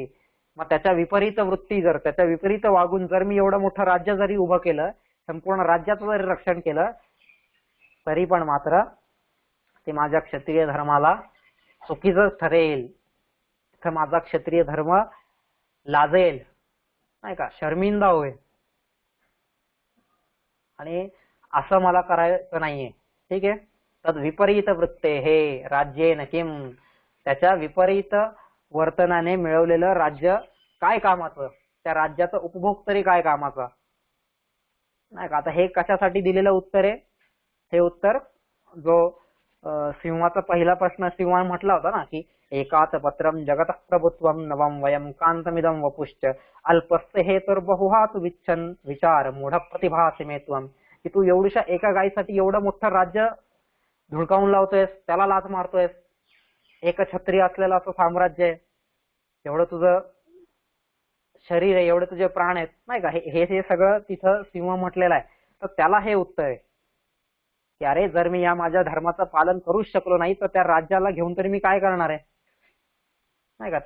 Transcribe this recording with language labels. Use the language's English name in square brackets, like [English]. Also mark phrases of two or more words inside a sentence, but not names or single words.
[Marathi] मग त्याच्या विपरीत वृत्ती जर, त्याच्या विपरीत वागून जर मी एवढं मोठं राज्य जरी उभं केलं, संपूर्ण राज्याचं जरी रक्षण केलं, तरी पण मात्र ते माझ्या क्षत्रिय धर्माला चुकीचंच ठरेल. इथं माझा क्षत्रिय धर्म लाजेल, नाही का, शर्मिंदा होईल. आणि असं मला करायचं नाहीये. ठीक आहे. [Sanskrit] तद विपरीत वृत्ते हे राज्येन किम, [Marathi] त्याच्या विपरीत वर्तनाने मिळवलेलं राज्य काय कामाचं, त्या राज्याचा उपभोग तरी काय कामाचा, नाही का. आता हे कशासाठी दिलेलं उत्तर आहे, हे उत्तर जो सिंहाचा पहिला प्रश्न सिंहाने म्हटला होता ना की एकाच [Sanskrit] पत्रम जगत प्रभुत्वम नवम वयम कांतमिदम वपुश्च अल्पस्य हेतुर्बहुहात विच्छन विचार मूढ प्रतिभासी मे त्वम, [Marathi] की तू एवढ्या एका गायीसाठी एवढं मोठं राज्य धुडकावून लावतोयस, त्याला लाथ मारतोयस. एक क्षत्रिय असलेलं असं साम्राज्य आहे, एवढं तुझं शरीर आहे, एवढे तुझे प्राण आहेत, नाही का. हे सगळं तिथं सिंह म्हटलेलं आहे. तर त्याला हे उत्तर आहे की अरे जर मी या माझ्या धर्माचं पालन करूच शकलो नाही, तर त्या राज्याला घेऊन तरी मी काय करणार आहे, नाही का.